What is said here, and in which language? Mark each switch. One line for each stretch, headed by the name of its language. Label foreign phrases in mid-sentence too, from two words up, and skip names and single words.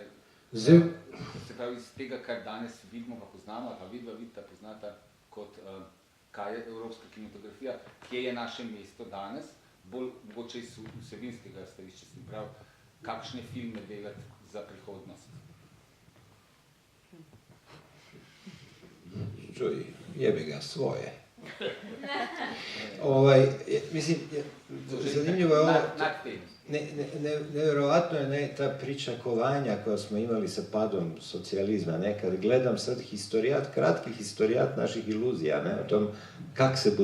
Slovenian: Se pravi, iz tega, kar danes vidimo, pa poznamo, pa vidita, poznata kot kaj je evropska kinematografija, kje je naše mesto danes, bolj mogoče iz vsebinskega stališča, se pravi, kakšne filme delati za prihodnost.
Croatian: Čuj, jebi ga svoje. Mislim, zanimljivo je ovo, nevjerovatno je ta pričakovanja koja smo imali sa padom socijalizma, kad gledam sad kratki historijat naših iluzija, o tom kak se